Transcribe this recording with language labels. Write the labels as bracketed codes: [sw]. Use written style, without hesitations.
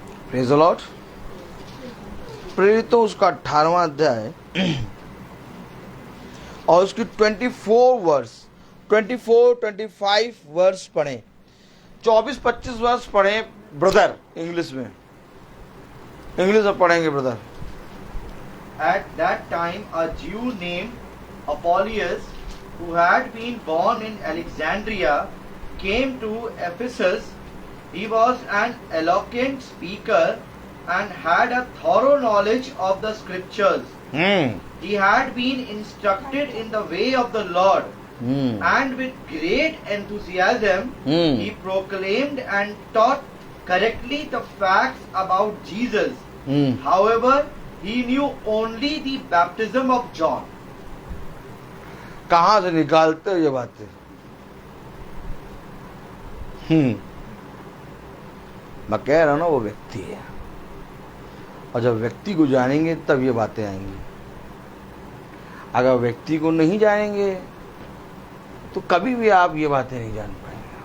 [hi] Praise the Lord. प्रेरितों उसका 18वां अध्याय और उसकी 24-25 वर्ष पढ़े। 24-25 वर्ष पढ़े ब्रदर। इंग्लिश में पढ़ेंगे brother. [en] At that time, a Jew named Apollos, who had been born in Alexandria, came to Ephesus. He was an eloquent speaker and had a thorough knowledge of the scriptures. He had been instructed in the way of the Lord, and with great enthusiasm he proclaimed and taught correctly the facts about Jesus. However, he knew only the baptism of John. [hi] कहाँ से निकालते हो ये बातें? मैं कह रहा हूं ना, वो व्यक्ति है, और जब व्यक्ति को जानेंगे तब ये बातें आएंगी। अगर व्यक्ति को नहीं जानेंगे तो कभी भी आप ये बातें नहीं जान पाएंगे।